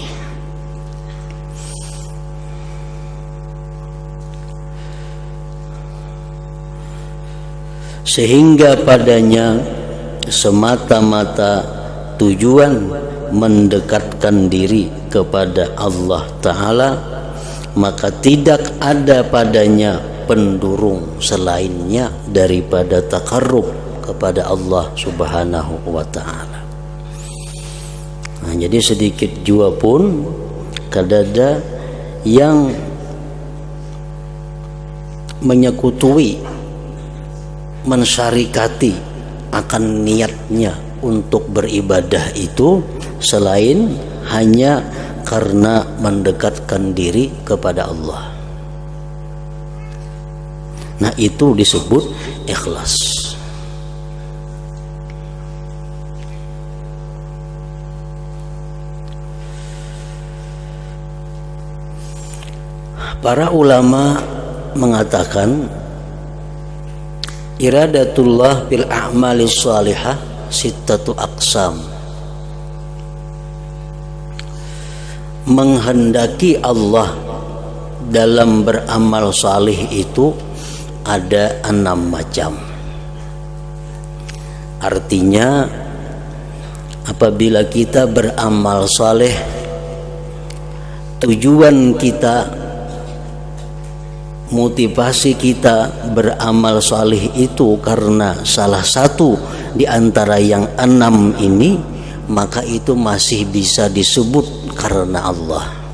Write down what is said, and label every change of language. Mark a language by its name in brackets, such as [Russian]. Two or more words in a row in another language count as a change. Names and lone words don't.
[Indonesian] Sehingga padanya semata-mata tujuan mendekatkan diri kepada [Arabic] الله تعالى, [Indonesian] maka tidak ada padanya pendurung selainnya daripada takarrub kepada [Arabic] الله سبحانه وتعالى. [Banjar] Nah, jadi sedikit jua pun kadada yang menyekutui, mensyarikati akan niatnya untuk beribadah itu selain hanya karena mendekatkan diri kepada Allah. [Indonesian] Nah, itu disebut ikhlas. [Arabic] Para ulama mengatakan إرادة الله بالأعمال الصالحة ستة أقسام. [Indonesian] Menghendaki Allah dalam beramal salih itu ada 6 macam. Artinya apabila kita beramal saleh, tujuan kita, motivasi kita beramal salih itu karena salah satu di antara yang 6 ini, maka itu masih bisa disebut karena Allah.